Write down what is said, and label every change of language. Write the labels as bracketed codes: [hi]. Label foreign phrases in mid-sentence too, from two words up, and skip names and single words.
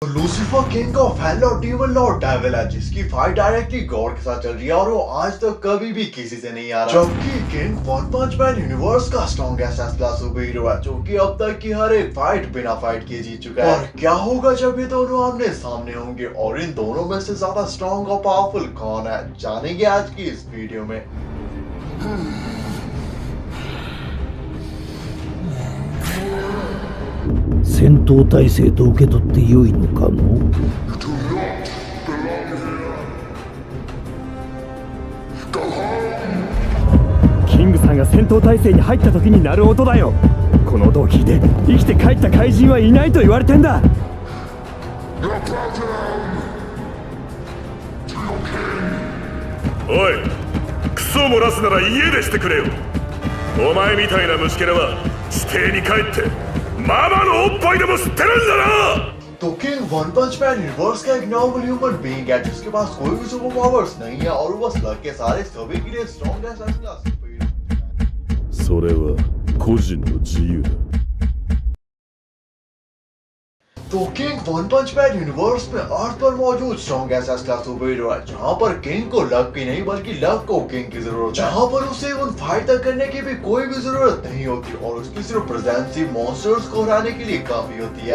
[hi] तो लूसीफर [en] King of Hell [hi] और [en] demon lord devil [hi] है, जिसकी [en] fight directly God [hi] के साथ चल रही है और वो आज तक कभी भी किसी से नहीं आ रहा। जबकि किंग वन पंच मैन यूनिवर्स का [en] strongest class super hero [hi] है, जो कि अब तक की हर एक फाइट बिना फाइट किए जीत चुका है। और क्या होगा जब ये दोनों आमने सामने होंगे, और इन दोनों में से ज्यादा स्ट्रॉन्ग और पावरफुल कौन है, जानेंगे आज की इस वीडियो में। [ja] 戦闘態勢と受け取ってよいのかの。キングさんが戦闘態勢に入った時に鳴る音だよ。この音を聞いて生きて帰った怪人はいないと言われてんだ。おい、クソ漏らすなら家でしてくれよ。お前みたいな虫けらは地底に帰ってママのおっぱいでも吸ってるんだな。 [hi] तो किंग वन पंच मैन यूनिवर्स का एक [en] normal human being [hi] है, जिसके पास कोई भी [en] super powers [hi] नहीं है और वो बस लक के सारे सभी के लिए [en] strongest class super hero. [ja] それは個人の自由だ。 [hi] तो किंग वन पंच मैन यूनिवर्स में अर्थ पर मौजूद [en] strongest class super hero [hi] है, जहाँ पर किंग को लक की नहीं बल्कि लक को किंग की जरूरत है, जहाँ पर उसे उन फाइट तक करने की भी कोई भी जरूरत नहीं होती और उसकी सिर्फ प्रेजेंस ही मॉन्स्टर्स को हराने के लिए काफी होती है।